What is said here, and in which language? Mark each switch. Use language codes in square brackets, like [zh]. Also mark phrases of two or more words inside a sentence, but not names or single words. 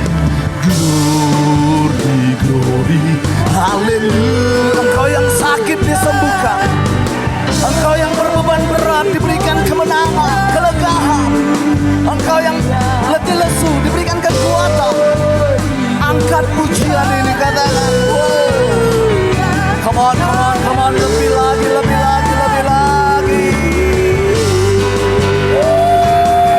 [en] Glory, glory. [id] Haleluya. Engkau yang sakit disembuhkan. Engkau yang berbeban berat diberikan kemenangan, kelegaan. Engkau yang letih lesu diberikan kekuatan. Angkat pujian ini, katakan. [en] Come on, come on, come on. [id] Lebih lagi, lebih lagi, lebih lagi.